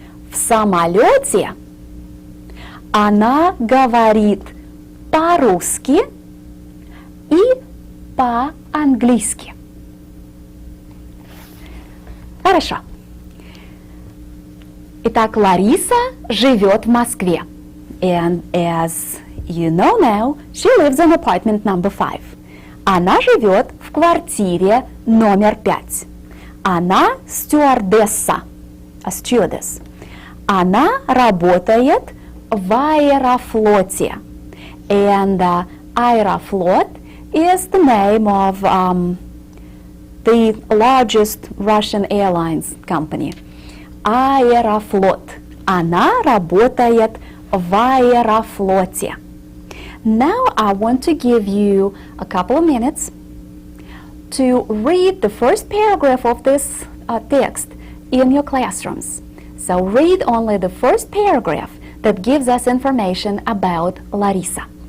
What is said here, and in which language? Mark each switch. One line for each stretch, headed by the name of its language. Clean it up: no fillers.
Russian: В самолете она говорит по-русски и по-английски. Хорошо. Итак, Лариса живет в Москве.
English: And as you know now, she lives in apartment number 5.
Russian: Она живет в квартире номер 5. Она стюардесса,
English: a stewardess.
Russian: Она работает в Аэрофлоте.
English: And Aeroflot is the name of the largest Russian airlines company. Aeroflot.
Russian: Она работает в Аэрофлоте.
English: Now I want to give you a couple of minutes to read the first paragraph of this text in your classrooms. So read only the first paragraph that gives us information about Larissa.